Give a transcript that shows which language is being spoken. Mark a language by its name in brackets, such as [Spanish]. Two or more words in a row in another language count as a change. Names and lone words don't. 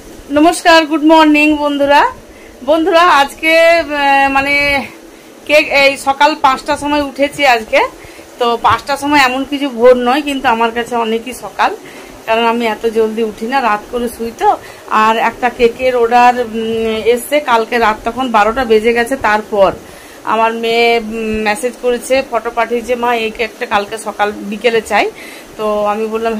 [Bangla] नमस्कार [English] good morning [Bangla] বন্ধুরা বন্ধুরা আজ কে মানে কেক সকাল 5টার সময় उठेছি আজকে তো 5টার সময় এমন কিছু ভোর নয় কিন্তু আমার কাছে অনেকই সকাল কারণ আমি এত জলদি উঠি না রাত করে শুই তো আর একটা কেকের অর্ডার এসেছে কালকে রাত তখন 12টা বেজে গেছে তারপর আমার মেয়ে মেসেজ করেছে ফটো পাঠিয়েছে মা এই কেকটা কালকে সকাল বিকেলে চাই তো আমি বললাম হ্যাঁ